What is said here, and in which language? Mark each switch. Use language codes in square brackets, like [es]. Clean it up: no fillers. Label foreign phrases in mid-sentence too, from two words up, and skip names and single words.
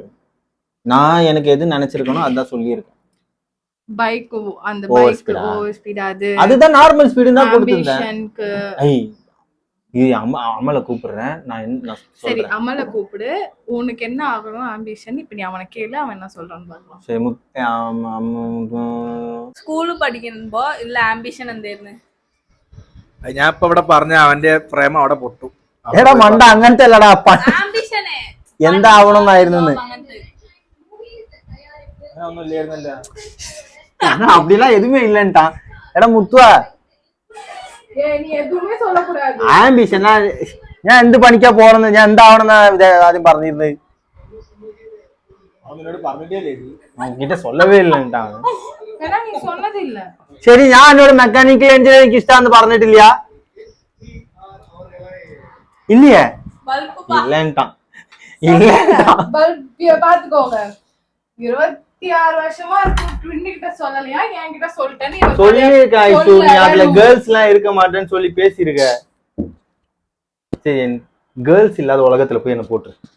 [ta] நான் எனக்கு எது நினைச்சிருக்கனோ அதான் சொல்லியிருக்கேன். பைக் அந்த பைக் [en] over speed [ta] அதுதான் [en] normal speed [ta] தான் கொடுத்திருந்தேன். இது அமலை கூப்பிடுறேன் நான். சரி அமலை கூப்பிடு. உனக்கு என்ன ஆகணும் ஆம்பிஷன்? இப்ப நீ அவனை கேளு, அவன் என்ன சொல்றான்னு பார்க்கலாம். சரி [ml] സ്കൂൾ പഠിക്കുമ്പോ ഇല്ല ആംബിഷൻ എന്തായിരുന്നു? ഞാൻ ഇപ്പൊ ഇവിടെ പറഞ്ഞ അവന്റെ പ്രേമം അവിടെ പൊട്ടും. എടാ മണ്ട അങ്ങനത്തെ അല്ലടാ എന്താവണമെന്നായിരുന്നു. [ta] அப்படிலாம் எதுவுமே இல்லன்ட்டான். எடா முத்துவா நீ எதுவுமே சொல்லக்கூடாது. [ml] ആംബിഷനാ ഞാൻ എന്ത് പണിക്കാ പോണെന്ന് ഞാൻ എന്താവണമെന്നാ ആദ്യം പറഞ്ഞിരുന്നത്. [ta] അവനോട് சொல்லவே இல்லன்ட்டான். நீ சொன்னது இல்ல. [ml] ശരി ഞാൻ എന്നോട് [en] mechanical engineering [ml] ഇഷ്ടാന്ന് പറഞ്ഞിട്ടില്ല. [ta] இல்லையே இல்லன்ட்டான். பாத்துக்கோங்க 26 வருஷமா கிட்ட சொல்லலையா? என்கிட்ட சொல்லிட்டேன்னு சொல்லிருக்கா. அதுல கேர்ள்ஸ் எல்லாம் இருக்க மாட்டேன்னு சொல்லி பேசிருக்க. சரி கேர்ள்ஸ் இல்லாத உலகத்துல போய் என்ன போட்டு.